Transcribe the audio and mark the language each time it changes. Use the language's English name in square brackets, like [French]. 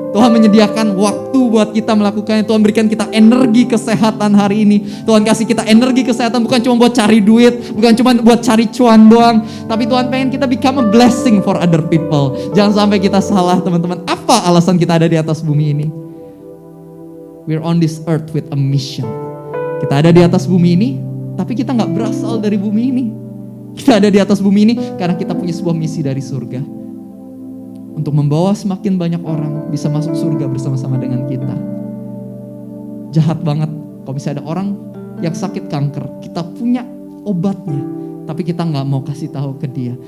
[Indonesian] Tuhan menyediakan waktu buat kita melakukannya. Tuhan berikan kita energi kesehatan hari ini. Tuhan kasih kita energi kesehatan bukan cuma buat cari duit, bukan cuma buat cari cuan doang, tapi Tuhan pengen kita [English] become a blessing for other people. [Indonesian] Jangan sampai kita salah, teman-teman. Apa alasan kita ada di atas bumi ini? [English] We're on this earth with a mission. [Indonesian] Kita ada di atas bumi ini, tapi kita gak berasal dari bumi ini. Kita ada di atas bumi ini karena kita punya sebuah misi dari surga. Untuk membawa semakin banyak orang bisa masuk surga bersama-sama dengan kita. Jahat banget kalau misalnya ada orang yang sakit kanker, kita punya obatnya, tapi kita gak mau kasih tahu ke dia.